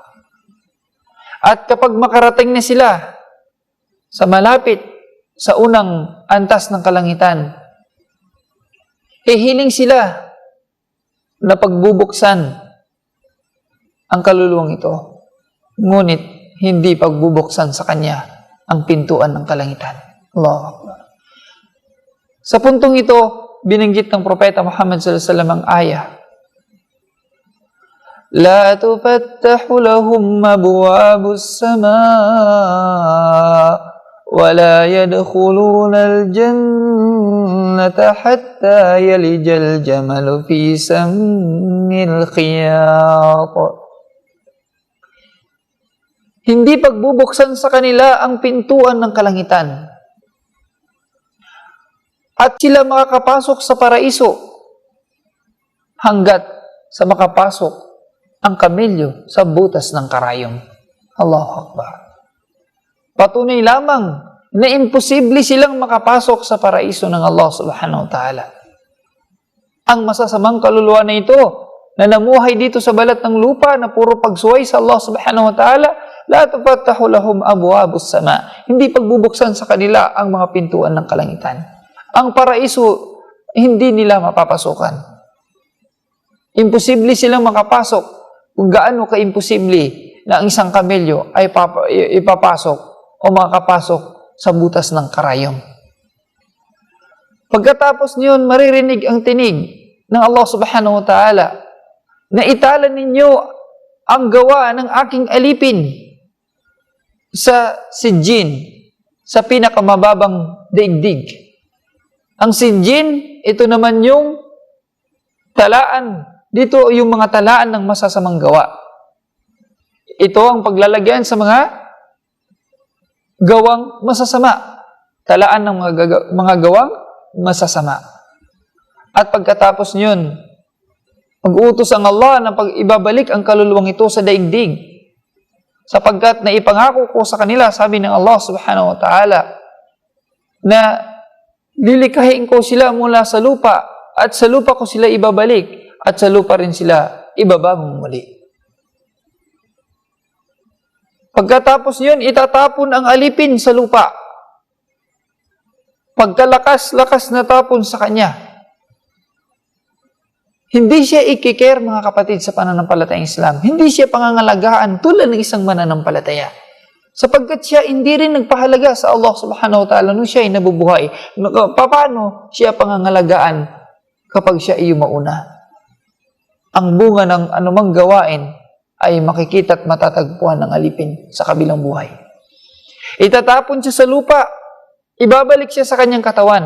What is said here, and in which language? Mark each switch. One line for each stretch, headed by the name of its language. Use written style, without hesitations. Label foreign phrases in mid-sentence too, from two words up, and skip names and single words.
Filipino: At kapag makarating na sila sa malapit sa unang antas ng kalangitan, hihiling sila na pagbubuksan ang kaluluwang ito. Ngunit hindi pagbubuksan sa kanya ang pintuan ng kalangitan.
Arabic: الله أكبر.
Filipino: Sa puntong ito, binanggit ng Propeta Muhammad
Arabic: صلى الله عليه وسلم
Filipino: ang ayah,
Arabic: لا تفتح لهم أبواب السماء ولا يدخلون الجنة حتى يلج الجمل في سم الخياط.
Filipino: Hindi pagbubuksan sa kanila ang pintuan ng kalangitan. At sila makakapasok sa paraiso hanggat sa makapasok ang kamelyo sa butas ng karayom.
Arabic: الله أكبر.
Filipino: Patunay lamang na imposible silang makapasok sa paraiso ng Allah
Arabic: سبحانه وتعالى.
Filipino: Ang masasamang kaluluwa na ito, na namuhay dito sa balat ng lupa na puro pagsuway sa Allah
Arabic: سبحانه وتعالى, لا تفتح لهم أبواب السماء.
Filipino: Hindi pagbubuksan sa kanila ang mga pintuan ng kalangitan. Ang paraiso, hindi nila mapapasukan. Imposible silang makapasok. Kung gaano ka-imposible na ang isang kamelyo ay ipapasok o makapasok sa butas ng karayom. Pagkatapos niyon, maririnig ang tinig ng Allah
Arabic: سبحانه وتعالى
Filipino: na itala ninyo ang gawa ng aking alipin sa Sijin, sa pinakamababang daigdig. Ang Sijin, ito naman yung talaan. Dito yung mga talaan ng masasamang gawa. Ito ang paglalagyan sa mga gawang masasama. Talaan ng mga gawang masasama. At pagkatapos niyon, mag-utos ang Allah na ibabalik ang kaluluwang ito sa daigdig. Sapagkat naipangako ko sa kanila, sabi ng Allah
Arabic: سبحانه وتعالى,
Filipino: na lilikahin ko sila mula sa lupa at sa lupa ko sila ibabalik. At sa lupa rin sila ibabagong muli. Pagkatapos yun, itatapon ang alipin sa lupa. Pagkalakas-lakas na tapon sa kanya. Hindi siya ikikare, mga kapatid, sa pananampalatayang Islam. Hindi siya pangangalagaan tulad ng isang mananampalataya. Sapagkat siya hindi rin nagpahalaga sa Allah
Arabic: سبحانه وتعالى
Filipino: nung siya ay nabubuhay. Paano siya pangangalagaan kapag siya ay mauna? Ang bunga ng anumang gawain ay makikita at matatagpuan ng alipin sa kabilang buhay. Itatapon siya sa lupa, ibabalik siya sa kanyang katawan.